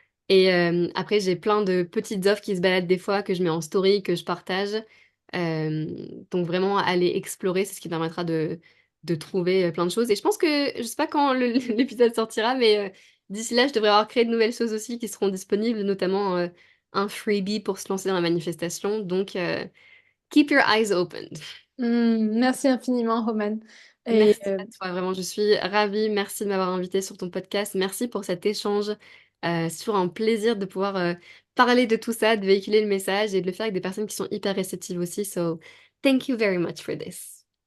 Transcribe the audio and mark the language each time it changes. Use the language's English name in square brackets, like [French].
[French] Et après, j'ai plein de petites offres qui se baladent des fois, que je mets en story, que je partage. Euh, donc vraiment, aller explorer, c'est ce qui permettra de trouver plein de choses. Et je pense que, je sais pas quand l'épisode sortira, mais d'ici là, je devrais avoir créé de nouvelles choses aussi qui seront disponibles, notamment un freebie pour se lancer dans la manifestation. [English] Donc, keep your eyes open. [French] Merci infiniment, Romane. Et Merci à toi, vraiment, je suis ravie. Merci de m'avoir invité sur ton podcast. Merci pour cet échange. C'est toujours un plaisir de pouvoir parler de tout ça, de véhiculer le message et de le faire avec des personnes qui sont hyper réceptives aussi. [English] So, thank you very much for this.